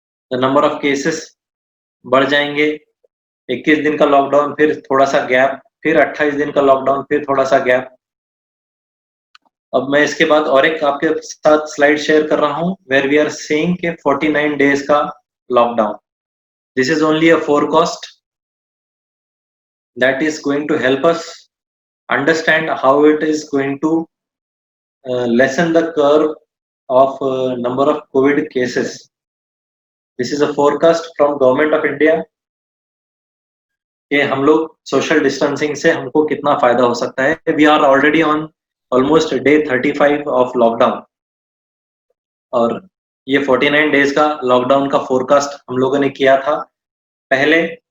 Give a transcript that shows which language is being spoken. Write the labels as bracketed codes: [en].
[en] the number of cases [hi] बढ़ जाएंगे. 21 दिन का लॉकडाउन, फिर थोड़ा सा गैप, फिर 28 दिन का लॉकडाउन, फिर थोड़ा सा गैप. अब मैं इसके बाद और एक आपके साथ स्लाइड शेयर कर रहा हूं [en] where we are saying [hi] के 49 डेज का lockdown. [en] This is only a forecast that is going to help us understand how it is going to lessen the curve of number of COVID cases. This is a forecast from Government of India [hi] कि हम लोग social distancing से हमको कितना फायदा हो सकता है. [en] We are already on almost day 35 of lockdown [hi] और ये 49 डेज का लॉकडाउन का फोरकास्ट हम लोगों ने किया था पहले.